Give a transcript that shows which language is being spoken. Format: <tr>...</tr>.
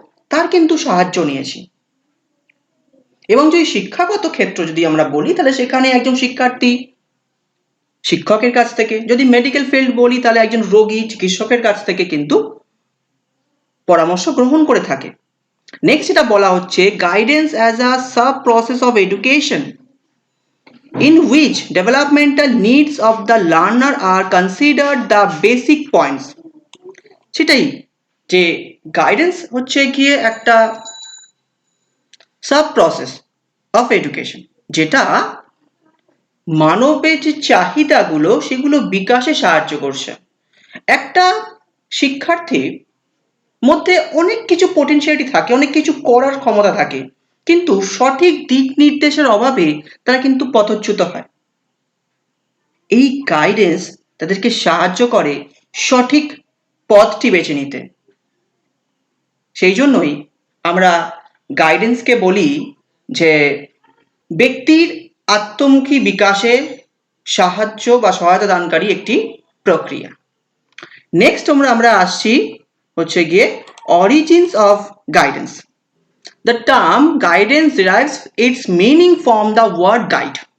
<bn>তার কিন্তু সাহায্য নিয়েছি। এবং যদি শিক্ষাগত ক্ষেত্র যদি আমরা বলি, তাহলে সেখানে একজন শিক্ষার্থী শিক্ষকের কাছ থেকে, যদি মেডিকেল ফিল্ড বলি তাহলে একজন রোগী চিকিৎসকের কাছ থেকে কিন্তু পরামর্শ গ্রহণ করে থাকে।</bn> <en>next</en> <bn>এটা বলা হচ্ছে</bn> <en>Guidance as a sub process of education in which developmental needs of the learner are considered the basic points।</en> <bn>সেটাই, যে গাইডেন্স হচ্ছে গিয়ে একটা</bn> <en>sub process of education,</en> <bn>যেটা মানবের যে চাহিদাগুলো সেগুলো বিকাশে সাহায্য করছে। একটা শিক্ষার্থীর মধ্যে অনেক কিছু পোটেনশিয়ালিটি থাকে, অনেক কিছু করার ক্ষমতা থাকে, কিন্তু সঠিক দিক নির্দেশের অভাবে তারা কিন্তু পথচ্যুত হয়। এই গাইডেন্স তাদেরকে সাহায্য করে সঠিক পথটি বেছে নিতে। সেই জন্যই আমরা গাইডেন্সকে বলি যে ব্যক্তির আত্মমুখী বিকাশে সাহায্য বা সহায়তা দানকারী একটি প্রক্রিয়া। নেক্সট আমরা আসছি হচ্ছে গিয়ে</bn> <en>Origins of guidance. The term guidance derives its meaning from the word guide।</en>